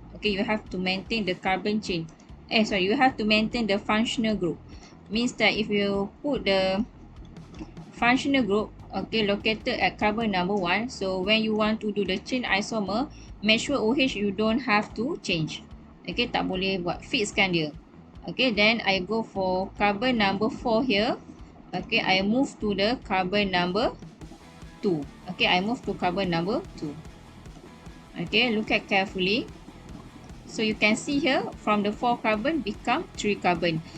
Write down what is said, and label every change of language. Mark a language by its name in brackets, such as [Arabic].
[English] Okay, you have to maintain the carbon chain. You have to maintain the functional group. Means that if you put the functional group, okay, located at carbon number 1. So when you want to do the chain isomer, make sure OH you don't have to change. [Malay] Okay, tak boleh buat fixkan dia. [English] Okay, then I go for carbon number 4 here. Okay, I move to the carbon number 2. Okay, I move to carbon number 2. Okay, look at carefully. So you can see here from the 4 carbon become 3 carbon.